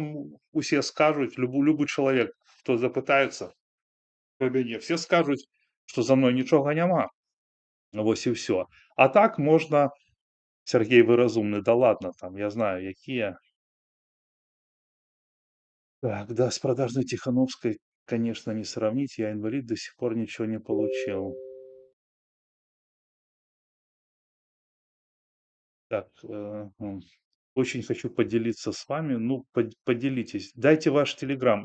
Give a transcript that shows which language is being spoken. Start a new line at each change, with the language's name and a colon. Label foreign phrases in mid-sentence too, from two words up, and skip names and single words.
Belarusian: І за мяне там усе скажуць, любы чалавек хто запытаецца пра мяне, все скажуць, што за мной нічога няма. Вось і ўсё. А так можна, Сергей, вы разумны,
Russian: да ладно
Belarusian: там, я знаю, якія. Так, да,
Russian: с продажной Тихановской, конечно, не сравнить. Я инвалид, до сих пор ничего не получил. Так, очень хочу поделиться с вами. Ну, поделитесь. Дайте ваш телеграм.